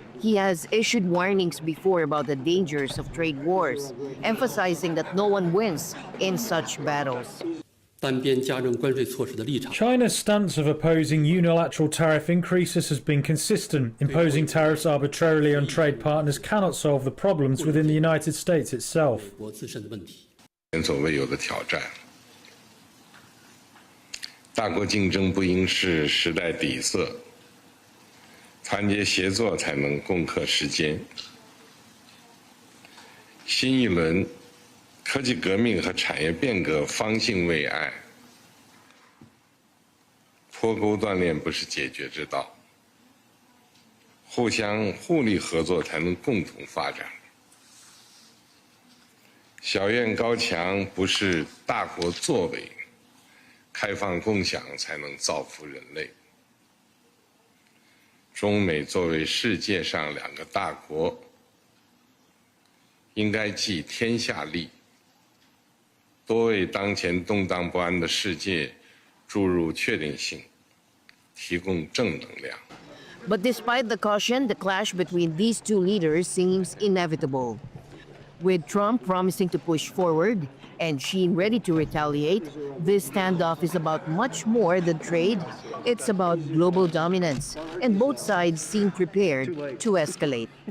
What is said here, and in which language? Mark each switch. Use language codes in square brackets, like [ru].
[en] He has issued warnings before about the dangers of trade wars, emphasizing that no one wins in such battles. China's stance of opposing unilateral tariff increases has been consistent. Imposing tariffs arbitrarily on trade partners cannot solve the problems within the United States itself. [zh] 前所未有的挑战。大国竞争不应是时代底色，团结协作才能共克时艰。新一轮科技革命和产业变革方兴未艾，脱钩断链不是解决之道，互相互利合作才能共同发展。小院高墙不是大国作为，开放共享才能造福人类。中美作为世界上两个大国，应该尽天下利，多为当前动荡不安的世界注入确定性，提供正能量。 [en] But despite the caution, the clash between these two leaders seems inevitable. With Trump promising to push forward and Xi ready to retaliate, this standoff is about much more than trade. It's about global dominance, and both sides seem prepared to escalate.